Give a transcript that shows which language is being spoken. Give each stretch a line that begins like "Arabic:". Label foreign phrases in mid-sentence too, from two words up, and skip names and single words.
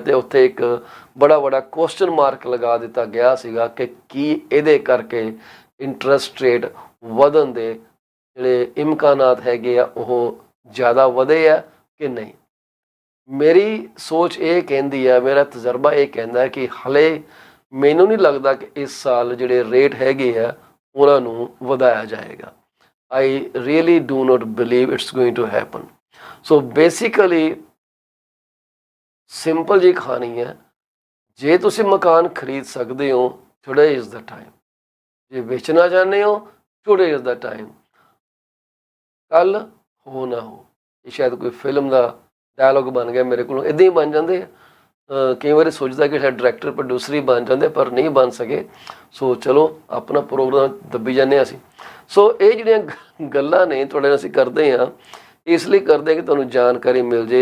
Punjabi: ਤੇ ਉੱਥੇ ਇੱਕ ਬੜਾ
English: question mark
Punjabi: ਲਗਾ ਦਿੱਤਾ ਗਿਆ ਸੀਗਾ ਕਿ ਕੀ ਇਹਦੇ ਕਰਕੇ
English: interest rate
Punjabi: ਵਧਣ ਦੇ ਜਿਹੜੇ ਇਮਕਾਨਾਤ ਹੈਗੇ ਆ ਉਹ ਜ਼ਿਆਦਾ ਵਧੇ ਆ ਕਿ ਨਹੀਂ। ਮੇਰੀ ਸੋਚ ਇਹ ਕਹਿੰਦੀ ਹੈ, ਮੇਰਾ ਤਜਰਬਾ ਇਹ ਕਹਿੰਦਾ ਹੈ ਕਿ ਹਲੇ ਮੈਨੂੰ ਨਹੀਂ ਲੱਗਦਾ ਕਿ ਇਸ ਸਾਲ ਜਿਹੜੇ ਰੇਟ ਹੈਗੇ ਆ ਉਹਨਾਂ ਨੂੰ ਵਧਾਇਆ ਜਾਏਗਾ।
English: I really do not believe it's going to happen. So basically
Punjabi: ਸਿੰਪਲ ਜੀ ਕਹਾਣੀ ਹੈ, ਜੇ ਤੁਸੀਂ ਮਕਾਨ ਖਰੀਦ ਸਕਦੇ ਹੋ
English: today is the time,
Punjabi: ਜੇ ਵੇਚਣਾ ਚਾਹੁੰਦੇ ਹੋ
English: today is the time।
Punjabi: ਕੱਲ ਹੋ ਨਾ ਹੋ, ਇਹ ਸ਼ਾਇਦ ਕੋਈ ਫਿਲਮ ਦਾ ਡਾਇਲੋਗ ਬਣ ਗਿਆ ਮੇਰੇ ਕੋਲੋਂ, ਇੱਦਾਂ ਹੀ ਬਣ ਜਾਂਦੇ ਆ। ਕਈ ਵਾਰੀ ਸੋਚਦਾ ਕਿ ਸ਼ਾਇਦ
English: director producer
Punjabi: ਹੀ ਬਣ ਜਾਂਦੇ, ਪਰ ਨਹੀਂ ਬਣ ਸਕੇ। ਸੋ ਚਲੋ ਆਪਣਾ ਪ੍ਰੋਗਰਾਮ ਦੱਬੀ ਜਾਂਦੇ ਹਾਂ ਅਸੀਂ। ਸੋ ਇਹ ਜਿਹੜੀਆਂ ਗੱਲਾਂ ਨੇ ਤੁਹਾਡੇ ਨਾਲ ਅਸੀਂ ਕਰਦੇ ਹਾਂ, ਇਸ ਲਈ ਕਰਦੇ ਹਾਂ ਕਿ ਤੁਹਾਨੂੰ ਜਾਣਕਾਰੀ ਮਿਲ ਜੇ।